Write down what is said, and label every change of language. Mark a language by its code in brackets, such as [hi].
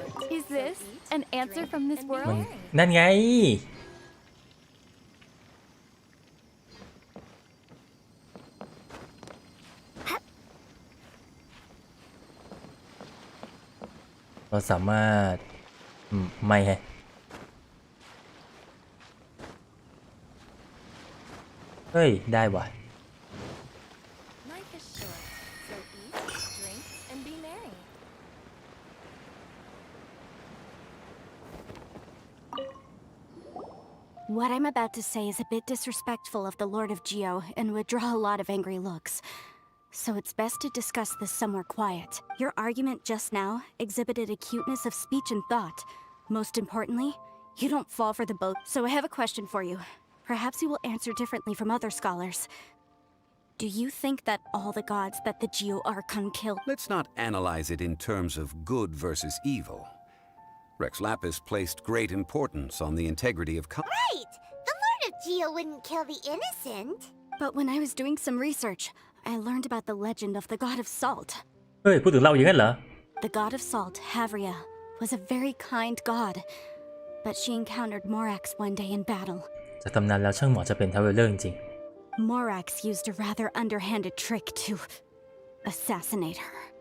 [en] Is this an answer from this [th] มัน [en] world? [th] นั่นไง เราสามารถไม่แฮะเฮ้ย ได้ว่ะ [en] Life is short, so eat, drink, and be merry. What I'm about to say is a bit disrespectful of the Lord of Geo and would draw a lot of angry looks. So it's best to discuss this somewhere quiet. Your argument just now exhibited acuteness of speech and thought. Most importantly, you don't fall for the boat. So I have a question for you. Perhaps you will answer differently from other scholars. Do you think that all the gods that the Geo Archon killed? Let's not analyze it in terms of good versus evil. Rex Lapis placed great importance on the integrity of Right! The Lord of Geo wouldn't kill the innocent. But when I was doing some research, I learned about the legend of the god of salt. [th] เฮ้ย พูดถึงเราอย่างนั้นเหรอ [en] The god of salt, Havria, was a very kind god, but she encountered Morax one day in battle. [th] จากตำนานแล้วช่างเหมาะจะเป็นทาวเวลเลอร์จริง [en] Morax used a rather underhanded trick to assassinate her.